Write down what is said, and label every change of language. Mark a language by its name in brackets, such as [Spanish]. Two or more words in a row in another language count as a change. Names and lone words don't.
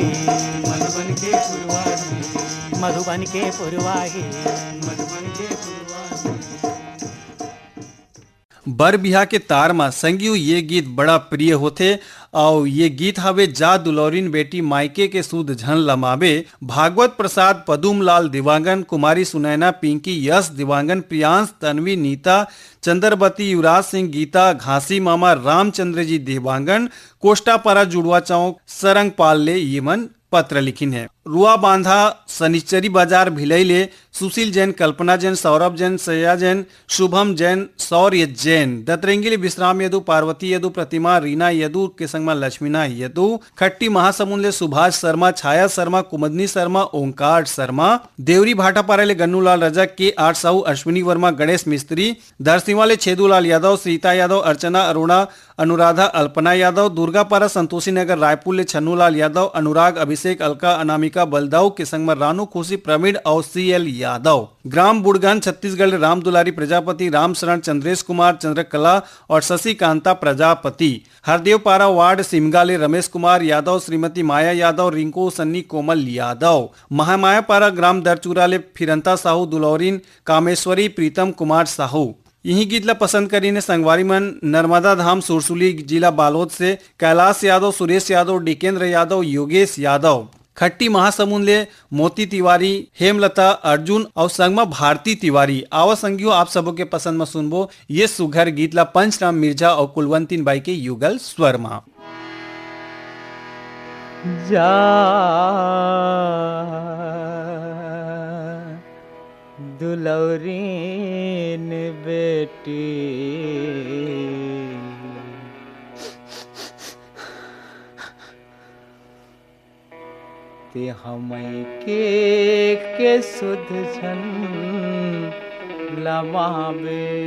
[Chhattisgarhi] मधुबन के पुरवाही, मधुबन के पुरवाही। मधुबन के पुरवाही। बर बिहा के तार मा संगियो ये गीत बड़ा प्रिय होथे और ये गीत हवे जा दुलौरिन बेटी मायके के सूद झन लमावे। भागवत प्रसाद, पदुमलाल दिवांगन, कुमारी सुनैना, पिंकी, यश दिवांगन, प्रियांश, तन्वी, नीता, चंद्रवती, युवराज सिंह, गीता, घासी मामा, रामचंद्र जी दिवांगन, कोष्टापारा, जुड़वा चौक, सरंगपाल ले यमन पत्र लिखिन है। रुआ बांधा, सनिचरी बाजार, भिलैले, सुशील जैन, कल्पना जैन, सौरभ जैन, सया जैन, शुभम जैन, सौर्य जैन, दतरेंगिली, विश्राम यदु, पार्वती यदु, प्रतिमा, रीना यदु के संगमा लक्ष्मीना यदु, खट्टी महासमुंद ले सुभाष शर्मा, छाया शर्मा, कुमदनी शर्मा, ओंकार शर्मा, देवरी भाटापारा ले गन्नूलाल रजक, के 8 साहू, अश्विनी वर्मा, गणेश मिस्त्री, दरसिंवा ले छेदूलाल यादव, सीता यादव, अर्चना अरोड़ा, अनुराधा, अल्पना यादव, दुर्गापारा, संतोषी नगर, रायपुर ले छन्नूलाल यादव, अनुराग, अभिषेक, अलका, अनामिका अंबिका बलदाऊ के संग में रानू खुशी प्रवीण और CL यादव। ग्राम बुड़गन छत्तीसगढ़ राम दुलारी प्रजापति, राम शरण, चंद्रेश कुमार, चंद्रकला और शशिकांता प्रजापति। हरदेवपारा वार्ड सिमगाले रमेश कुमार यादव, श्रीमती माया यादव, रिंकू सन्नी, कोमल यादव। महामायापारा ग्राम दरचूराले फिरंता साहू, दुलौरीन कामेश्वरी, प्रीतम कुमार साहू। यही गीत ला पसंद करीने संगवारी मन नर्मदा धाम सुरसुली जिला बालोद से कैलाश यादव, सुरेश यादव, डिकेंद्र यादव, योगेश यादव। खट्टी महासमुंद ले मोती तिवारी, हेमलता अर्जुन और संगमा भारती तिवारी। आवा संगियो आप सबों के पसंद में सुनबो ये सुघर गीत ला पंचराम मिर्जा और कुलवंतीन बाई के युगल स्वर में। जा दुलौरीन बेटी ते हमई के सुध झन लमावे।